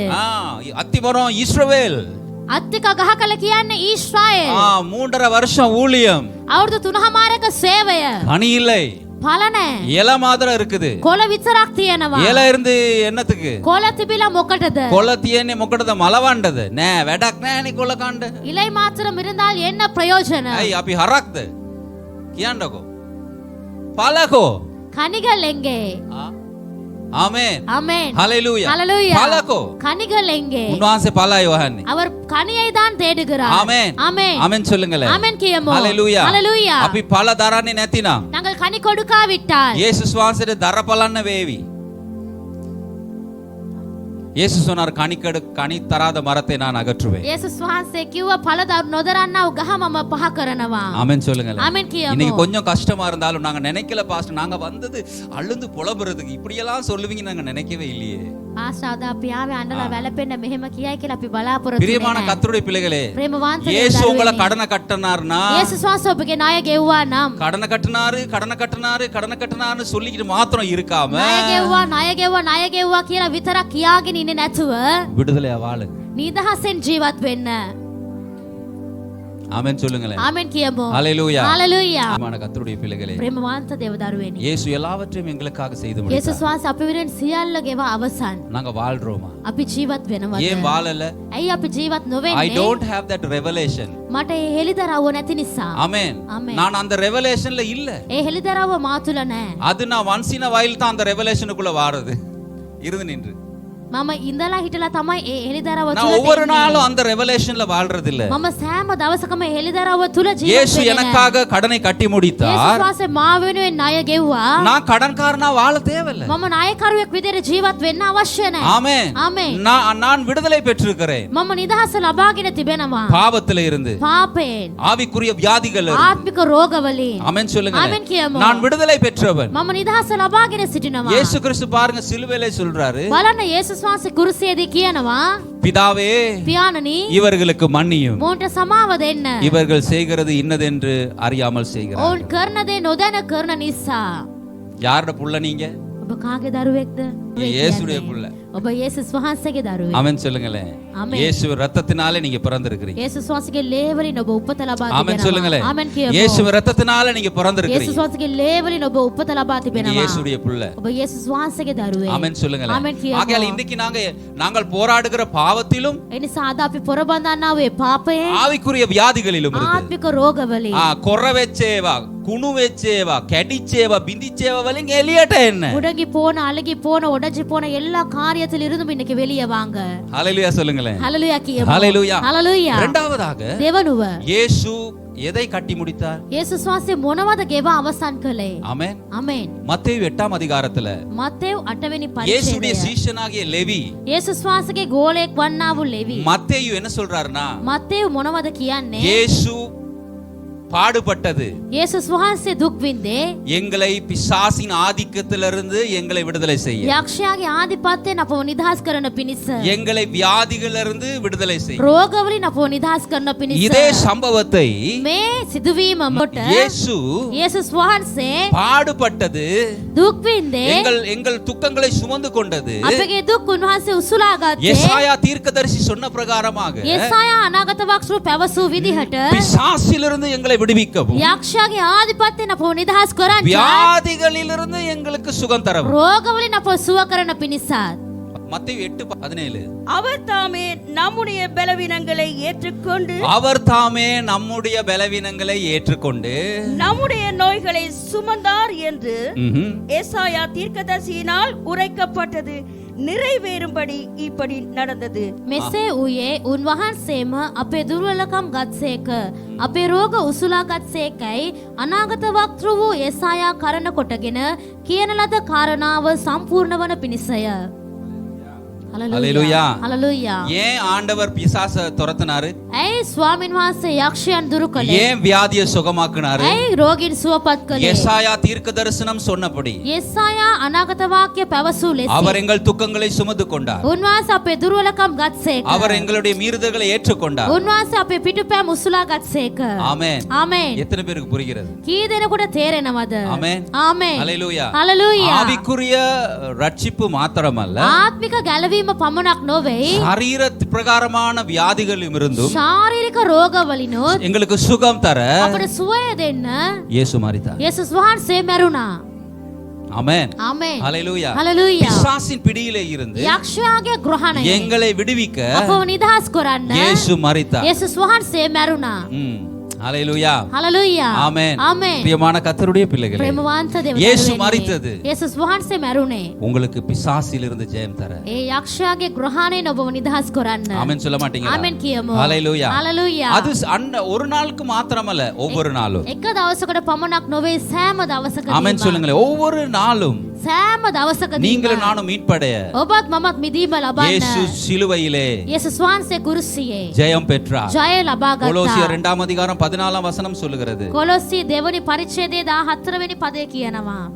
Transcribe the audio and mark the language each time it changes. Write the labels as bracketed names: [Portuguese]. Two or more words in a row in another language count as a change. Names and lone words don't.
[Sinhala] අත්තිමරෝ ඊශ්‍රායෙල්. අත්තික ගහකල කියන්නේ ඊශ්‍රායෙල්. [Tamil] 3.5 வருஷம் ஊழியம். [Sinhala] අවුරුදු 3මාරක සේවය. [Tamil] கனி இல்லை. [Sinhala] ඵල නැහැ. [Tamil] இலை மாத்திரம் இருக்குது. [Sinhala] කොළ විතරක් තියෙනවා. [Tamil] இலை இருந்து என்னத்துக்கு? [Sinhala] කොළ තිබිලා මොකටද? කොළ තියෙන්නේ මොකටද? මලවන්නද? නෑ, වැඩක් නෑ නේ කොළ කන්න. [Tamil] இலை மாத்திரம் இருந்தால் என்ன பிரயோஜனம்? [Sinhala] ඇයි අපි හරක්ද? කියන්නකෝ. පලකෝ. [Tamil] கனிகள் எங்கே? [Sinhala] ආමෙන්. [Tamil] ஆமென். [Sinhala] හalleluya. [Tamil] ஹalleluya. [Sinhala] පලකෝ. [Tamil] கனிகள் எங்கே? [Sinhala] උන්වහන්සේ පලයි වහන්නේ. [Tamil] அவர் கனியை தான் தேடுகிறார். ஆமென். ஆமென். ආමෙන් சொல்லுங்களேன். [Sinhala] ஆமென் කියමු. හalleluya. [Tamil] ஹalleluya. [Sinhala] අපි පල දරන්නේ නැතිනම් [Tamil] நாங்கள் கனி கொடுக்காவிட்டால் [Sinhala] යේසුස් වහන්සේට දර පලන්න වේවි. [Tamil] යේසුස් சொன்னார், கனி தராத மரத்தை நான் அகற்றுவேன். [Sinhala] යේසුස් වහන්සේ කිව්වා ඵල නොදරන්නා වූ ගහ මම පහ කරනවා. [Tamil] ஆமென் சொல்லுங்களேன். [Sinhala] ஆமென் කියමු. [Tamil] இன்னைக்கு கொஞ்சம் கஷ்டமா இருந்தாலும் நாங்க நினைக்கல பாஸ்டர், நாங்க வந்தது அழுந்து புலம்புறதுக்கு, இப்படி எல்லாம் சொல்லுவீங்க நாங்க நினைக்கவே இல்லையே. [Sinhala] පාස්ටර් අපි ආවේ අඬලා වැළපෙන්න මෙහෙම කියයි කියලා අපි බලාපොරොත්තු [Tamil] பிரியமான [Sinhala] වෙන්නේ. [Tamil] கர்த்தருடைய பிள்ளைகளே, [Sinhala] ප්‍රේමවන්ත [Tamil] இயேசு உங்களை கடனை கட்டினார்னா, [Sinhala] යේසුස් වහන්සේ ඔබගේ ණය ගෙව්වා නම් [Tamil] கடனை கட்டினாருன்னு சொல்லிக்கிட்டு மாத்திரம் இருக்காம [Sinhala] ණය ගෙව්වා කියලා විතරක් කියාගෙන ඉන්නේ නැතුව [Tamil] விடுதலையா வாழுங்க. [Sinhala] නිදහසෙන් ජීවත් වෙන්න. [Tamil] ஆமென் சொல்லுங்களேன். [Sinhala] ආමෙන් කියමු. [Tamil] ஹalleluya. [Sinhala] හalleluya. [Tamil] பிரியமான கர்த்தருடைய பிள்ளைகளே, [Sinhala] ප්‍රේමවන්ත දේව දරුවෙනි. [Tamil] இயேசு எல்லாவற்றையும் எங்களுக்காக செய்து [Sinhala] යේසුස් [Tamil] முடித்தார். [Sinhala] වහන්සේ අපි වෙනුවෙන් සියල්ල ගෙව අවසන්. [Tamil] நாங்க வாழ்றோமா? [Sinhala] අපි ජීවත් වෙනවද? [Tamil] ஏன் வாழல? [Sinhala] ඇයි අපි ජීවත් [English] I [Sinhala] නොවෙන්නේ? [English] don't have that revelation. [Sinhala] මට ඒ හෙලිදරව්ව නැති නිසා. [Tamil] ஆமென். ஆமென். நான் அந்த ரெவலேஷன்ல இல்ல. [Sinhala] ඒ හෙලිදරව්ව මා තුල නැහැ. [Tamil] அது நான் [English] once in a while [Tamil] தான் அந்த ரெவலேஷனுக்குள்ள வாரது. இருந்து நின்று [Sinhala] මම ඉඳලා හිටලා තමයි ඒ හෙළිදරව් [Tamil] நான் [Sinhala] තුල [Tamil] ஒவ்வொரு நாளும் அந்த ரெவலேஷன்ல வாழ்றது இல்ல. [Sinhala] මම සෑම දවසකම හෙළිදරව් තුල ජීවත් [Tamil] இயேசு [Sinhala] වෙන්නේ නැහැ. [Tamil] எனக்காக கடனை கட்டி முடித்தார். [Sinhala] යේසුස් වහන්සේ මා වෙනුවෙන් ණය ගෙව්වා. [Tamil] நான் கடன்காரனா வாழ தேவையில்ல. [Sinhala] මම ණයකරුවෙක් විදිහට ජීවත් වෙන්න අවශ්‍ය නැහැ. [Tamil] ஆமென். [Sinhala] ආමෙන්. [Tamil] நான் விடுதலை பெற்றிருக்கிறேன். [Sinhala] මම නිදහස ලබාගෙන තිබෙනවා. [Tamil] பாவத்தில இருந்து, [Sinhala] පාපයෙන්, [Tamil] ஆவிக்குரிய வியாதிகள் இருந்து. [Sinhala] ආත්මික රෝගවලින්. [Tamil] ஆமென் சொல்லுங்க. [Sinhala] ආමෙන් කියමු. [Tamil] நான் விடுதலை பெற்றவன். [Sinhala] මම නිදහස ලබාගෙන සිටිනවා. [Tamil] இயேசு கிறிஸ்து பாருங்க சிலுவையிலே சொல்றாரு, [Sinhala] බලන්න යේසුස් වහන්සේ කුරුසියේදී කියනවා, [Tamil] பிதாவே [Sinhala] පියාණනි [Tamil] இவர்களுக்கு மன்னியும், [Sinhala] මොන්ට සමාව දෙන්න. [Tamil] இவர்கள் செய்கிறது இன்னதென்று அறியாமல் செய்கிறார். [Sinhala] ඔවුන් කරන දේ නොදැන කරන නිසා. [Tamil] யாரோட புள்ள நீங்க? [Sinhala] ඔබ කාගේ දරුවෙක්ද? [Tamil] இயேசுடைய புள்ள. [Sinhala] ඔබ යේසුස් වහන්සේගේ දරුවෙක්. [Tamil] ஆமென் சொல்லுங்களேன். ஆமென். இயேசு ரத்தத்தினாலே நீங்க பிறந்திருக்கிறீங்க. [Sinhala] යේසුස් වහන්සේගේ ලේ වලින් ඔබ උපත ලබා [Tamil] ஆமென் சொல்லுங்களேன். [Sinhala] තිබෙනවා. ආමෙන් කියමු. [Tamil] இயேசு ரத்தத்தினாலே நீங்க பிறந்திருக்கிறீங்க. [Sinhala] යේසුස් වහන්සේගේ ලේ වලින් ඔබ උපත ලබා [Tamil] நீங்க [Sinhala] තිබෙනවා. [Tamil] இயேசுடைய புள்ள. [Sinhala] ඔබ යේසුස් වහන්සේගේ දරුවෙක්. [Tamil] ஆமென் சொல்லுங்களேன். [Sinhala] ஆமென் කියමු. [Tamil] ஆகையால் இன்னைக்கு நாங்கள் போராடுகிற பாவத்திலும் [Sinhala] ඒ නිසා අද අපි පොරබඳන්නා වූ පාපයේ [Tamil] ஆவிக்குரிய வியாதிகளிலும் இருக்கு. [Sinhala] ආත්මික රෝගවලින් කොර වෙච්චේවා, කුණු වෙච්චේවා, කැඩිච්චේවා, බිඳිච්චේවා වලින් එළියට එන්න. [Tamil] உடங்கி போன அழுகி போன உடைஞ்சு போன எல்லா காரியத்தில் இருந்தும் இன்னைக்கு வெளியே வாங்க. ஹalleluya சொல்லுங்களேன். [Sinhala] ஹalleluya කියමු. [Tamil] ஹalleluya. ஹalleluya. இரண்டாவதாக [Sinhala] දෙවනුව [Tamil] இயேசு எதை கட்டி முடித்தார்? [Sinhala] යේසුස් වහන්සේ මොනවද ගෙවා අවසන් කළේ? [Tamil] ஆமென். [Sinhala] ආමෙන්. [Tamil] மத்தேயு 8ஆம் அதிகாரத்துல [Sinhala] මත්තේව් 8 වෙනි [Tamil] இயேசுடைய [Sinhala] පරිච්ඡේදය. [Tamil] சீஷனாகிய லேவி, [Sinhala] යේසුස් වහන්සේගේ ගෝලයෙක් වන්නා වූ ලෙවි. [Tamil] மத்தேயு என்ன சொல்றாருன்னா, [Sinhala] මත්තේව් මොනවද කියන්නේ? [Tamil] இயேசு பாடுபட்டது [Sinhala] යේසුස් වහන්සේ දුක් විඳේ [Tamil] எங்களை பிசாசின் ஆதிக்கத்திலிருந்து எங்களை விடுதலை செய்ய, [Sinhala] යක්ෂයාගේ ආධිපත්‍යයෙන් අපව නිදහස් කරන පිණිස, [Tamil] எங்களை வியாதிகளிலிருந்து விடுதலை செய்ய. [Sinhala] රෝගවලින් අපව නිදහස් කරන පිණිස. [Tamil] இதே சம்பவத்தை [Sinhala] මේ සිදුවීම මොට [Tamil] இயேசு [Sinhala] යේසුස් වහන්සේ [Tamil] பாடுபட்டது, [Sinhala] දුක් විඳේ [Tamil] எங்கள் துக்கங்களை சுமந்து கொண்டது. [Sinhala] අපගේ දුක් උන්වහන්සේ උසුලා ගත්තේ. [Tamil] எசாயா தீர்க்கதரிசி சொன்ன பிரகாரமாக [Sinhala] යෙසායා අනාගත වක්සරු පැවසූ විදිහට [Tamil] பிசாசிலிருந்து எங்களை விடுவிக்கவும், [Sinhala] යක්ෂයාගේ ආධිපත්‍යයෙන් අපව නිදහස් කරන්න, [Tamil] வியாதிகளிலிருந்து எங்களுக்கு சுகம் தரவும். [Sinhala] රෝගවලින් අපව සුව කරන පිණිසත්. [Tamil] மத்தேயு 8:17 அவர் தாமே நம்முடைய பலவீனங்களை ஏற்றுக்கொண்டு அவர் தாமே நம்முடைய பலவீனங்களை ஏற்றுக்கொண்டு நம்முடைய நோய்களை சுமந்தார் என்று ம்ஹும். ஏசாயா தீர்க்கதரிசியினால் உரைக்கப்பட்டது நிறைவேறும்படி இப்படி நடந்தது. [Sinhala] මෙසේ වූයේ උන්වහන්සේම අපේ දුර්වලකම් ගත්සේක, අපේ රෝග උසුලා ගත්සේකයි අනාගත වක්තෘ වූ යෙසායා කරන කොටගෙන කියන ලද කාරණාව සම්පූර්ණ වන පිණිසය. [Tamil] ஹalleluya. [Sinhala] හලලුයා. [Tamil] ஏன் ஆண்டவர் பிசாச துரத்தினாரு? [Sinhala] ඇයි ස්වාමින් වහන්සේ යක්ෂයන් දුරු කළේ? [Tamil] ஏன் வியாதியை சுகமாக்குனாரு? [Sinhala] ඇයි රෝගීන් සුවපත් කළේ? [Tamil] எசாயா தீர்க்க தரிசனம் சொன்னபடி [Sinhala] යෙසායා අනාගත වාක්‍ය පැවසූ ලෙස [Tamil] அவர் எங்கள் துக்கங்களை சுமந்து கொண்டார். [Sinhala] උන්වහන්සේ අපේ දුර්වලකම් ගත්සේක. [Tamil] அவர் எங்களுடைய மீறுதல்களை ஏற்றுக்கொண்டார். [Sinhala] උන්වහන්සේ අපේ පිටුපෑම් උසුලා ගත්සේක. [Tamil] ஆமென். [Sinhala] ආමෙන්. [Tamil] எத்தனை பேருக்கு புரிகிறது? [Sinhala] කී දෙනෙකුට තේරෙනවද? [Tamil] ஆமென். [Sinhala] ආමෙන්. [Tamil] ஹalleluya. [Sinhala] හලලුයා. [Tamil] ஆவிக்குரிய ரட்சிப்பு மாத்திரமல்ல, [Sinhala] ආත්මික ගැලවීම පමණක් නොවේ, [Tamil] சரீர பிரகாரமான வியாதிகளும் இருந்தும் [Sinhala] ශාරීරික රෝගවලිනුත් [Tamil] எங்களுக்கு சுகம் தர [Sinhala] අපට සුවය දෙන්න [Tamil] இயேசு மரித்தார். [Sinhala] යේසුස් වහන්සේ මැරුණා. [Tamil] ஆமென். [Sinhala] ආමෙන්. [Tamil] ஹalleluya. [Sinhala] හලලුයා. [Tamil] பிசாசின் பிடியிலே இருந்து [Sinhala] යක්ෂයාගේ ග්‍රහණය [Tamil] எங்களை விடுவிக்க [Sinhala] අපව නිදහස් කරන්න [Tamil] இயேசு மரித்தார். [Sinhala] යේසුස් වහන්සේ මැරුණා. [Tamil] ஹalleluya. [Sinhala] හලලුයා. [Tamil] ஆமென். [Sinhala] ආමෙන්. [Tamil] பிரியமான கர்த்தருடைய பிள்ளைகளே, [Sinhala] ප්‍රේමවන්ත දෙවියන් [Tamil] இயேசு [Sinhala] වෙනුවෙන්. [Tamil] மரித்தது [Sinhala] යේසුස් වහන්සේ මැරුණේ [Tamil] உங்களுக்கு பிசாசிலிருந்து ஜெயம் தர. [Sinhala] ඒ යක්ෂයාගේ ග්‍රහණයෙන් ඔබව නිදහස් කරන්න. [Tamil] ஆமென் சொல்ல மாட்டீங்களா? [Sinhala] ආමෙන් කියමු. [Tamil] ஹalleluya. [Sinhala] හලලුයා. [Tamil] அது ஒரு நாளுக்கு மாத்திரமல்ல, ஒவ்வொரு நாளும். [Sinhala] එක දවසකට පමණක් නොවේ, සෑම දවසකදීම. [Tamil] ஆமென் சொல்லுங்களேன். ஒவ்வொரு நாளும் [Sinhala] සෑම දවසකදීම [Tamil] நீங்களும் நானும் மீட்படைய [Sinhala] ඔබත් මමත් මිදීම ලබන්න [Tamil] இயேசு சிலுவையிலே [Sinhala] යේසුස් වහන්සේ කුරුසියේ [Tamil] ஜெயம் பெற்றார். [Sinhala] ජය ලබා [Tamil] கொலோசியர் [Sinhala] ගත්තා. [Tamil] 2ஆம் அதிகாரம் 14ஆம் வசனம் சொல்லுகிறது. [Sinhala] කොලොස්සි දෙවනි පරිච්ඡේදයේ 14 වෙනි පදය කියනවා.